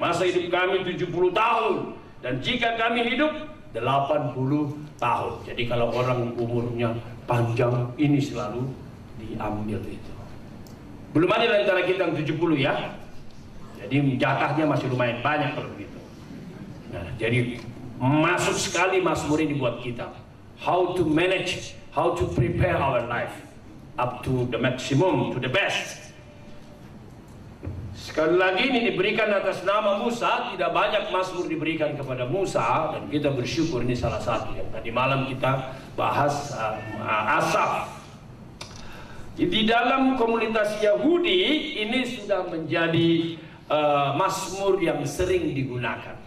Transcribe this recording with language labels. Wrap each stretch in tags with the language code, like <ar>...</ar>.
<id>Masa hidup kami 70 tahun. Dan jika kami hidup 80 tahun. Jadi kalau orang umurnya panjang, ini selalu diambil itu. Belum ada di antara kita yang 70 ya. Jadi jatahnya masih lumayan banyak kalau begitu. Nah, jadi masuk sekali mazmur ini buat kita.</id> <en>How to manage, how to prepare our life up to the maximum, to the best.</en> <id>Sekali lagi ini diberikan atas nama Musa. Tidak banyak mazmur diberikan kepada Musa, dan kita bersyukur ini salah satu yang tadi malam kita bahas. Asaf. Di dalam komunitas Yahudi ini sudah menjadi mazmur yang sering digunakan.</id>